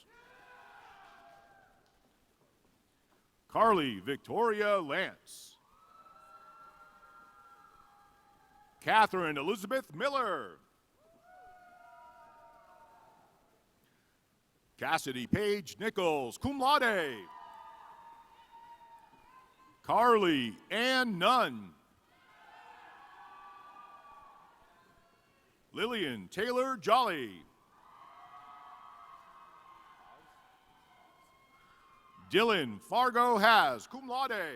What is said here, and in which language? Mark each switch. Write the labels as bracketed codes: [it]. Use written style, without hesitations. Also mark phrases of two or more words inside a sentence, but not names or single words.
[en] Carly Victoria Lance. Catherine Elizabeth Miller. Cassidy Paige Nichols, [la] cum laude. [en] Carly Ann Nunn. Lillian Taylor Jolly. Dylan Fargo Has, [la] cum laude.